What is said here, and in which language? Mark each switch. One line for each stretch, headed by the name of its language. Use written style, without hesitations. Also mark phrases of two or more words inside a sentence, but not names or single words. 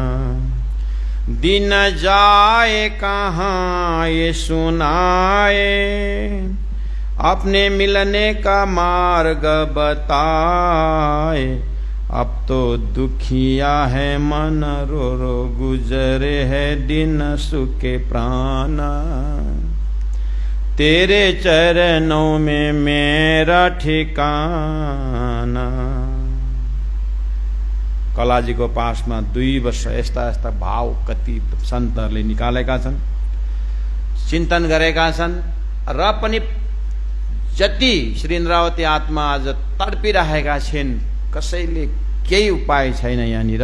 Hindi: दिन जाए कहाँ ये सुनाए, अपने मिलने का मार्ग बताए। अब तो दुखिया है मन रो रो गुजरे है दिन सुखे प्राणा। तेरे चरणों में मेरा ठिकाना।
Nepali: कलाजीको पासमा 2 वर्ष यस्ता यस्ता भाव कति सन्तहरूले निकालेका छन्, चिन्तन गरेका छन् र पनि जति श्री इन्द्रावती आत्मा आज तडपिरहेका छिन्, कसैले केही उपाय छैन यहाँनिर।